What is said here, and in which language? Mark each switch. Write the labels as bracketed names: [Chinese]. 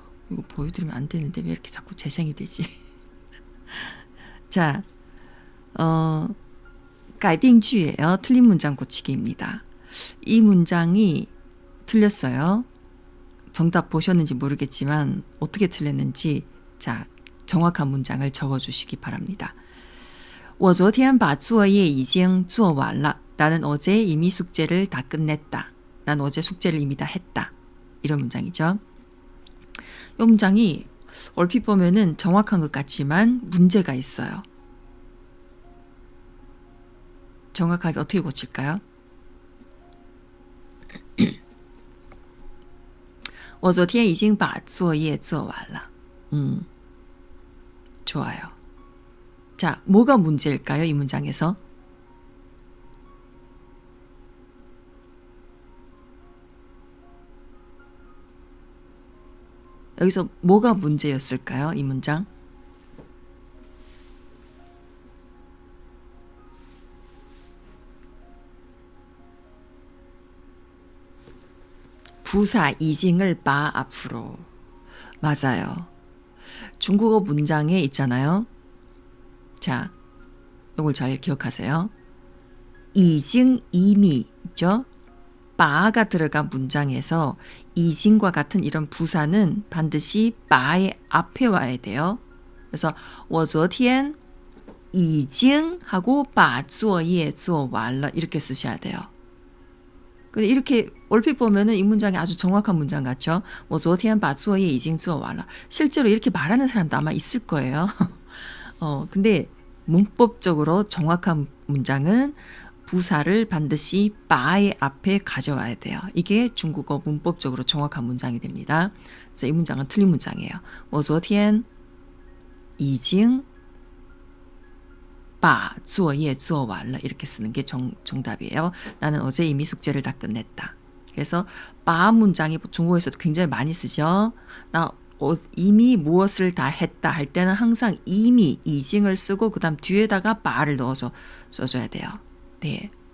[Korean] 이거 보여드리면 안 되는데 왜 이렇게 자꾸 재생이 되지? 자, 改病句예요. 틀린 문장 고치기입니다. 이 문장이 틀렸어요. 정답 보셨는지 모르겠지만 어떻게 틀렸는지 자 정확한 문장을 적어주시기 바랍니다. [Chinese] 我昨天把作业已经做完了. [Korean] 나는 어제 이미 숙제를 다 끝냈다. 난 어제 숙제를 이미 다 했다. 이런 문장이죠. 이 문장이 얼핏 보면은 정확한 것 같지만 문제가 있어요. 정확하게 어떻게 고칠까요? [Chinese] 我昨天已经把作业做完了. [Korean] 좋아요. 자, 뭐가 문제일까요? 이 문장에서? 여기서 뭐가 문제였을까요? 이 문장? 부사 이징을 바 앞으로. 맞아요. 중국어 문장에 있잖아요. 자, 이걸 잘 기억하세요. 이징 이미 있죠? 바가 들어간 문장에서 이징과 같은 이런 부사는 반드시 바의 앞에 와야 돼요. 그래서 [Chinese] 我昨天已经 [Korean] 하고 [Chinese] 把作业做完了 [Korean] 이렇게 쓰셔야 돼요. 근데 이렇게 얼핏 보면은 이 문장이 아주 정확한 문장 같죠? [Chinese] 我昨天把作业已经做完了. [Korean] 실제로 이렇게 말하는 사람도 아마 있을 거예요. 근데 문법적으로 정확한 문장은 부사를 반드시 바의 앞에 가져와야 돼요. 이게 중국어 문법적으로 정확한 문장이 됩니다. 그래서 이 문장은 틀린 문장이에요. [Chinese] 我昨天已经把作业做完了 [Korean] 이렇게 쓰는 게 정답이에요. 나는 어제 이미 숙제를 다 끝냈다. 그래서 바 문장이 중국어에서도 굉장히 많이 쓰죠. 나 이미 무엇을 다 했다 할 때는 항상 이미 이징을 쓰고 그 다음 뒤에다가 바를 넣어서 써줘야 돼요. 네.